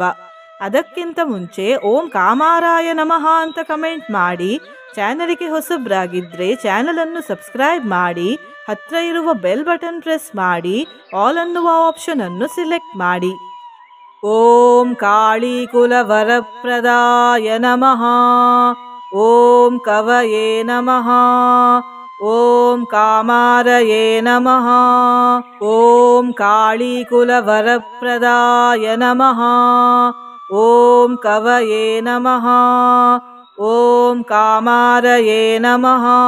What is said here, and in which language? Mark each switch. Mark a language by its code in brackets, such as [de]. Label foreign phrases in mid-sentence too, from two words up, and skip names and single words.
[kn] ಅದಕ್ಕಿಂತ ಮುಂಚೆ [sa] ಓಂ ಕಾಮಾರಾಯ ನಮಃ [kn] ಅಂತ ಕಮೆಂಟ್ ಮಾಡಿ, ಚಾನಲ್ಗೆ ಹೊಸಬ್ರಾಗಿದ್ರೆ ಚಾನಲ್ ಅನ್ನು ಸಬ್ಸ್ಕ್ರೈಬ್ ಮಾಡಿ, ಹತ್ರ ಇರುವ [en] bell button press [kn] ಮಾಡಿ, ಆಲ್ ಅನ್ನುವ ಆಪ್ಷನ್ ಅನ್ನು ಸಿಲೆಕ್ಟ್ ಮಾಡಿ. [sa] ಓಂ ಕಾಳಿ ಕುಲ ವರಪ್ರದಾಯ ನಮಃ. ಓಂ ಕವಯೇ ನಮಃ. ಓಂ ಕಾಮಾರಯೇ ನಮಃ. ಓಂ ಕಾಳಿ ಕುಲ ವರಪ್ರದಾಯ ನಮಃ. ಓಂ ಕವಯೇ ನಮಃ. ಓಂ ಕಾಮಾರಯೇ ನಮಃ.